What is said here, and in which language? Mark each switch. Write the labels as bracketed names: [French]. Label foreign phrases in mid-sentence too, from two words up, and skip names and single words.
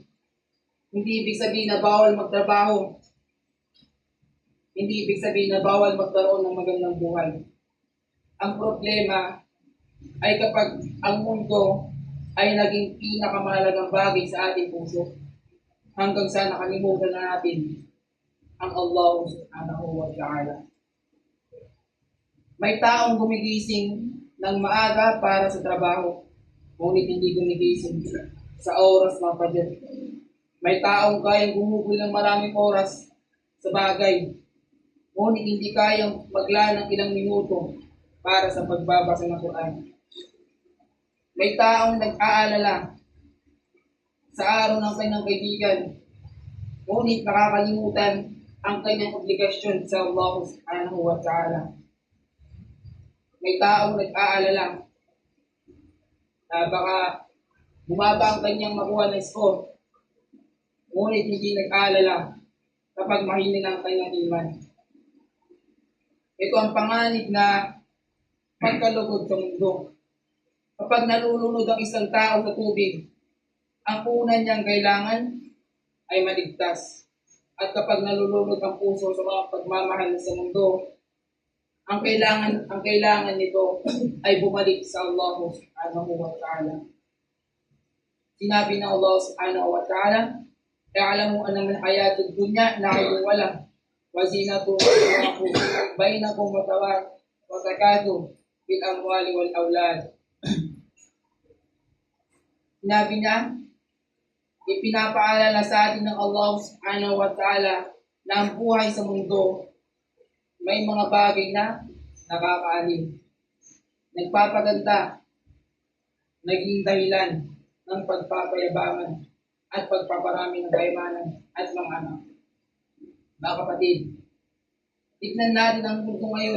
[Filipino] Hindi ibig sabihin na bawal magtrabaho. Hindi ibig sabihin na bawal magkaroon ng magandang buhay. Ang problema ay kapag ang mundo ay naging pinakamahalagang bagay sa ating puso, hanggang sa nakalimutan na natin ang Allah [Arabic] سبحانه وتعالى. [Filipino] May taong gumigising ng maaga para sa trabaho, ngunit hindi gumigising sa oras ng Fajr. May taong kayang gumugol ng maraming oras sa bagay, ngunit hindi kayang maglaan ng ilang minuto para sa pagbabasa ng Quran. May taong nag-aalala sa araw ng kanyang kaibigan, ngunit nakakalimutan ang kanyang obligasyon sa Allah [Arabic] سبحانه وتعالى. [Filipino] May taong nag-aalala na baka bumaba ang kanyang makuha ng score, ngunit hindi nag-aalala kapag mahina ang kanyang iman. Ito ang panganib na pagkalugod sa mundo. Kapag nalulunod ang isang tao sa tubig, ang una niyang kailangan ay maligtas. At kapag nalulunod ang puso sa mga pagmamahal sa mundo, ang kailangan nito ay bumalik sa Allah [Arabic] سبحانه وتعالى. [Filipino] Sinabi ng [Arabic] الله سبحانه وتعالى، "يعلم أن من حياة الدنيا لعب ولهو وزينة وتفاخر بينكم وتكاثر بالأموال والأولاد." [Filipino] Sinabi niya, ipinapaalala sa atin ng Allah [Arabic] سبحانه وتعالى [Filipino] na ang buhay sa mundo may mga bagay na nakakaalim, nagpapaganda, naging dahilan ng pagpapayabangan at pagpaparami ng kayamanan at mga anak. Mga kapatid, tignan natin ang mundo ngayon.